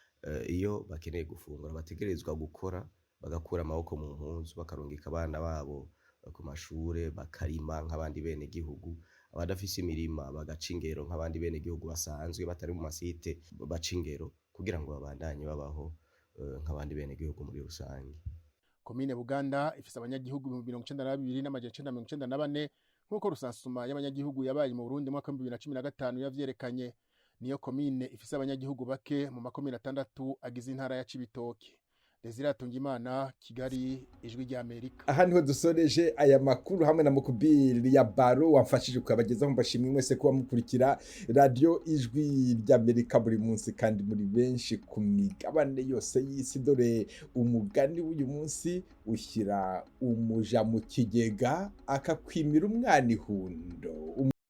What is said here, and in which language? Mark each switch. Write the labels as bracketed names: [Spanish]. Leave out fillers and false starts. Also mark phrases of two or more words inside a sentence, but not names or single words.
[Rundi] iyo bakeneye gufungura bategerezwa gukora bagakura amaboko mu mpuzu bakarungika abana babo ku mashure bakarima nk'abandi bene gihugu abadafise imirima bagaca ingero nk'abandi bene gihugu basanzwe batari mu masite baca ingero kugira ngo babandanye babaho nk'abandi bene gihugu muri rusange komine Uganda ifise abanyagihugu 92,994 nk'uko rusansuma y'abanyagihugu yabaye mu Burundi mu mwaka 2015 yavyerekanye niyo komine ifise abanyagihugu bake mu makomine 6 agize intara ya Cibitoke Desire Atungimana Kigali Ijwi ry'Amerika aha niho dusoreje aya makuru hamwe na mukubiri ya baro wamfashije kubagezaho mbashimwe mwese kuba mukurikira radio Ijwi ry'Amerika buri munsi kandi muri benshi ku migabane yose y'isi dore umugani w'uyu munsi ushyira umuja mu kigega akakwimira umwana ihundo